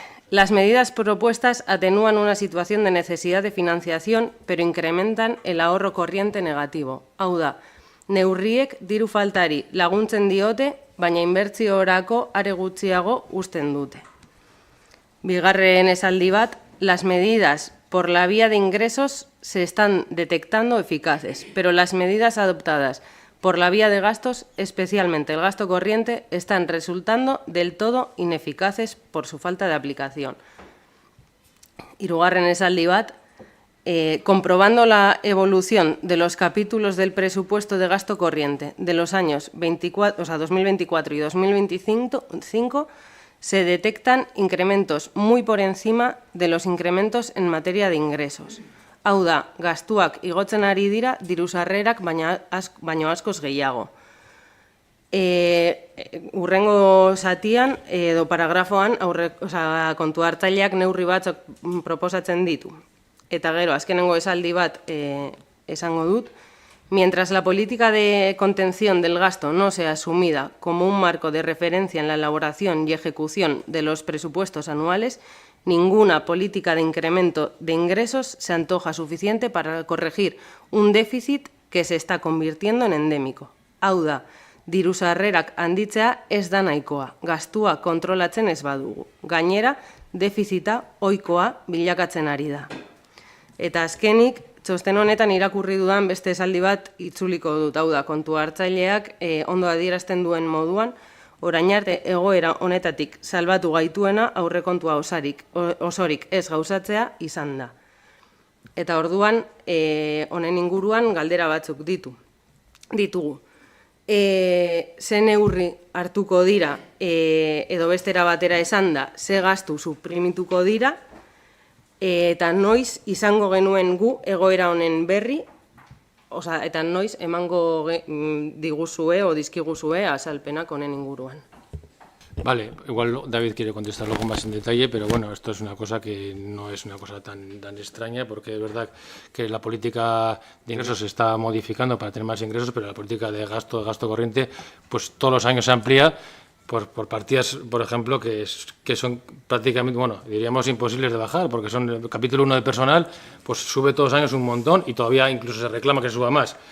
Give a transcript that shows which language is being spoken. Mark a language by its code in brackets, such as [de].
[es] Las medidas propuestas atenúan una situación de necesidad de financiación, pero incrementan el ahorro corriente negativo. [eu] Hau da, neurriek diru faltari laguntzen diote, baina inbertsiorako are gutxiago uzten dute. Bigarren esaldi bat, [es] las medidas por la vía de ingresos se están detectando eficaces, pero las medidas adoptadas por la vía de gastos, especialmente el gasto corriente, están resultando del todo ineficaces por su falta de aplicación. [eu] Hirugarren esaldi bat, [es] comprobando la evolución de los capítulos del presupuesto de gasto corriente de los años 2024 y 2025, se detectan incrementos muy por encima de los incrementos en materia de ingresos. [eu] Hau da, gastuak igotzen ari dira diru sarrerak baino askoz gehiago. Hurrengo zatian edo paragrafoan kontu hartzaileak neurri batzuk proposatzen ditu. Eta gero, azkenengo esaldi bat esango dut, [es] mientras la política de contención del gasto no sea asumida como un marco de referencia en la elaboración y ejecución de los presupuestos anuales, ninguna política de incremento de ingresos se antoja suficiente para corregir un déficit que se está convirtiendo en endémico. [eu] Hau da, diru sarrerak handitzea ez da nahikoa, gastua kontrolatzen ez badugu. Gainera, defizita ohikoa bilakatzen ari da. Eta azkenik, txosten honetan irakurri dudan beste esaldi bat itzuliko dut, hau da, kontu hartzaileak ondo adierazten duen moduan, orain arte egoera honetatik salbatu gaituena aurrekontua osorik ez gauzatzea izan da. Eta orduan, honen inguruan galdera batzuk ditugu. Ze neurri hartuko dira, edo bestera batera esan da, ze gastu suprimituko dira, eta noiz izango genuen gu egoera honen berri, eta noiz emango diguzue o dizkiguzue azalpenak honen inguruan. [es] Vale, igual David quiere contestarlo con más en detalle, pero bueno, esto es una cosa que no es una cosa tan extraña, porque es verdad que la política de ingresos se está modificando para tener más ingresos, pero la política de gasto corriente, pues todos los años se amplía por partidas, por ejemplo, que son prácticamente, bueno, diríamos imposibles de bajar, porque son el capítulo 1 de personal, pues sube todos los años un montón y todavía incluso se reclama que suba más.